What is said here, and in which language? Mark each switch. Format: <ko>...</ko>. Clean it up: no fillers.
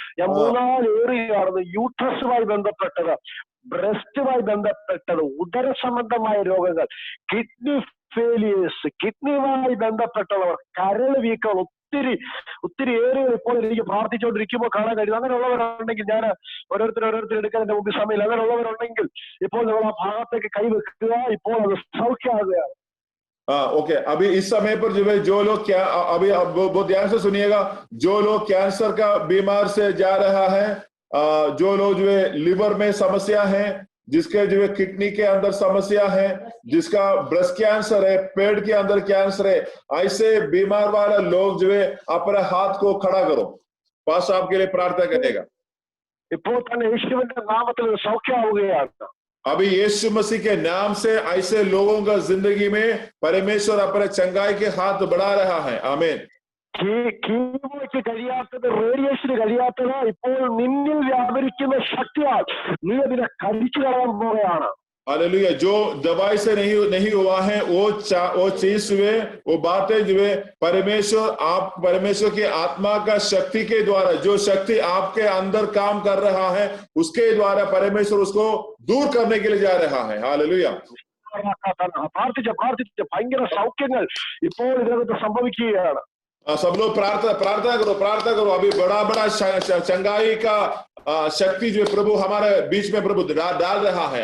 <ml>ഞാൻ 3-4 ഏറിയാണ് യൂട്രസുമായി ബന്ധപ്പെട്ടത്, ബ്രസ്റ്റുമായി ബന്ധപ്പെട്ടത്, ഉദര സംബന്ധമായ രോഗങ്ങൾ, കിഡ്നി ഫെയിലിയേഴ്സ്, കിഡ്നിയുമായി ബന്ധപ്പെട്ടുള്ളവർ, കരൾ വീക്കം, ഒത്തിരി ഏരിയകൾ ഇപ്പോൾ എനിക്ക് പ്രാർത്ഥിച്ചുകൊണ്ടിരിക്കുമ്പോൾ കാണാൻ കഴിയും. അങ്ങനെയുള്ളവരുണ്ടെങ്കിൽ ഞാൻ ഓരോരുത്തർ എടുക്കാൻ എന്റെ മുമ്പിൽ സമയമില്ല. അങ്ങനെയുള്ളവരുണ്ടെങ്കിൽ ഇപ്പോൾ നിങ്ങൾ ആ ഭാഗത്തേക്ക് കൈവെക്കുക. ഇപ്പോൾ അത് സൗഖ്യമാകുകയാണ്.</ml> <hi>ओके, अभी इस समय पर जो है जो लोग क्या अभी बहुत ध्यान से सुनिएगा, जो लोग कैंसर का बीमार से जा रहा है, जो लोग जो है लिवर में समस्या है, जिसके जो है किडनी के अंदर समस्या है, जिसका ब्रेस्ट कैंसर है, पेट के अंदर कैंसर है, ऐसे बीमार वाला लोग जो है अपने हाथ को खड़ा करो, पास आपके लिए प्रार्थना करेगा।</hi> <ml>ഇപ്പോൾ തന്നെ യേശുവിന്റെ നാമത്തിൽ സൗഖ്യമാവുകയാണ്.</ml> <hi>अभी यीशु मसीह के नाम से ऐसे लोगों का जिंदगी में परमेश्वर अपने चंगाई के हाथ बढ़ा रहा है। आमीन।</hi> <ml>കീമോയ്ക്ക് കഴിയാത്തത്, റേഡിയേഷന് കഴിയാത്തത് ഇപ്പോൾ നിന്നിൽ വ്യാപരിക്കുന്ന ശക്തിയാൽ നീ അതിനെ കരിച്ചു കളയാൻ പോവുകയാണ്.</ml> <hi>हालेलुया। जो दवाई से नहीं हुआ है वो चीज हुए, वो बातें जो है परमेश्वर की आत्मा का शक्ति के द्वारा, जो शक्ति आपके अंदर काम कर रहा है उसके द्वारा परमेश्वर उसको दूर करने के लिए जा रहा है। हालेलुया।</hi> <ml>പ്രാർത്ഥിച്ച ഭയങ്കര സൗഖ്യങ്ങൾ ഇപ്പോൾ ഇതിനകത്ത് സംഭവിക്കുകയാണ്.</ml> <hi>सब लोग प्रार्थना करो। अभी बड़ा चंगाई का शक्ति जो प्रभु हमारे बीच में प्रभु डाल रहा है।</hi>